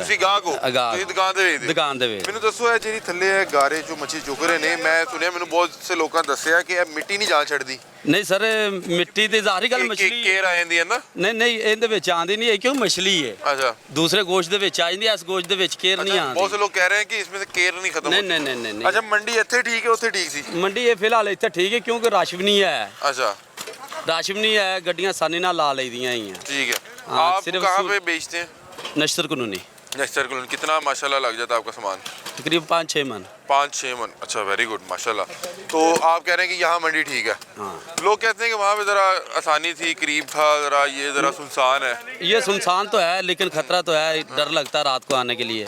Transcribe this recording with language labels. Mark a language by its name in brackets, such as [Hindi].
[Punjabi] ਤੁਸੀਂ ਗਾਹਕ ਹੋ? ਤੁਸੀਂ ਦੁਕਾਨ ਤੇ ਵੇਚਦੇ? ਦੁਕਾਨ ਦੇ ਵੇਚ। ਮੈਨੂੰ ਦੱਸੋ ਇਹ ਜਿਹੜੀ ਥੱਲੇ ਇਹ ਗਾਰੇ 'ਚੋਂ ਮੱਛੀ ਚੁੱਕ ਰਹੇ ਨੇ, ਮੈਂ ਸੁਣਿਆ ਮੈਨੂੰ ਬਹੁਤ ਸੇ ਲੋਕਾਂ ਨੇ ਦੱਸਿਆ ਕਿ ਇਹ ਮਿੱਟੀ ਨਹੀਂ ਜਾਲ ਛੱਡਦੀ। ਨਹੀਂ ਸਰ, ਮਿੱਟੀ ਤੇ ਜ਼ਾਹਰੀ ਗੱਲ ਮਛਲੀ ਕੇਰ ਆ ਜਾਂਦੀ ਹੈ ਨਾ? ਨਹੀਂ ਇਹਦੇ ਵਿੱਚ ਆਂਦੀ ਨਹੀਂ ਹੈ, ਕਿਉਂ ਮਛਲੀ ਹੈ। [Hindi] अच्छा, [Punjabi] ਦੂਸਰੇ ਗੋਸ਼ਤ ਦੇ ਵਿੱਚ ਆ ਜਾਂਦੀ ਹੈ, ਇਸ ਗੋਸ਼ਤ ਦੇ ਵਿੱਚ ਕੇਰ ਨਹੀਂ ਆਂਦੀ। [Hindi] बहुत से लोग कह रहे हैं कि इसमें से केर नहीं खत्म होती। नहीं। [Punjabi] अच्छा, मंडी ਇੱਥੇ ਠੀਕ ਹੈ ਉੱਥੇ ਠੀਕ ਸੀ? ਮੰਡੀ ਇਹ ਫਿਲਹਾਲ ਇੱਥੇ ਠੀਕ ਹੈ, ਕਿਉਂਕਿ ਰਸ਼ ਵੀ ਨਹੀਂ ਹੈ। [Hindi] अच्छा, [Punjabi] ਰਸ਼ ਵੀ ਨਹੀਂ ਹੈ, ਗੱਡੀਆਂ ਆਸਾਨੀ ਨਾਲ ਲਾ ਲਈਆਂ ਹੀ ਆ। [Hindi] ठीक है। हाँ, आप सिर्फ कहाँ पे बेचते हैं? नश्तर कॉलोनी। नश्तर कॉलोनी। कितना माशाल्लाह लग जाता है आपका सामान? तकरीबन 5-6 मन। 5-6 मन। अच्छा, वेरी गुड माशाल्लाह। तो आप कह रहे हैं कि यहाँ मंडी ठीक है? हाँ। लोग कहते हैं कि वहाँ पे ज़रा आसानी थी, करीब था, ज़रा ये ज़रा सुनसान है। ये सुनसान तो है, लेकिन खतरा तो है, डर लगता है रात को आने के लिए।